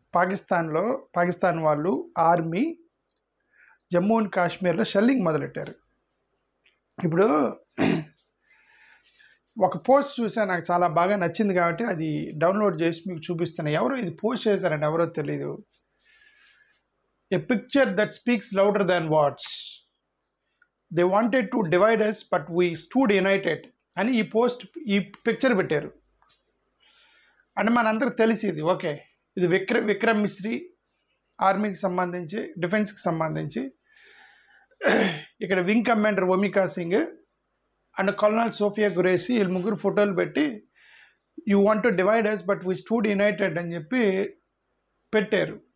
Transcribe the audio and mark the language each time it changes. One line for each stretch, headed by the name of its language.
Telugu: పాకిస్తాన్ వాళ్ళు army Jammu and కాశ్మీర్లో shelling మొదలెట్టారు. ఇప్పుడు ఒక పోస్ట్ చూసా, నాకు చాలా బాగా నచ్చింది కాబట్టి అది డౌన్లోడ్ చేసి మీకు చూపిస్తున్నాను. ఎవరో ఇది పోస్ట్ చేశారండి, ఎవరో తెలీదు.
English: A picture that speaks louder than words. They wanted to divide us, but we stood united.
Telugu: అని ఈ పిక్చర్ పెట్టారు. అంటే మనందరికి తెలిసి ఇది ఓకే, ఇది విక్రమ్ మిశ్రీ ఆర్మీకి సంబంధించి, డిఫెన్స్కి సంబంధించి. ఇక్కడ wing commander ఒమికా Singh and colonel Sophia గురేసి వీళ్ళు ముగ్గురు ఫోటోలు పెట్టి
English: you want to divide us but we stood united
Telugu: అని చెప్పి పెట్టారు.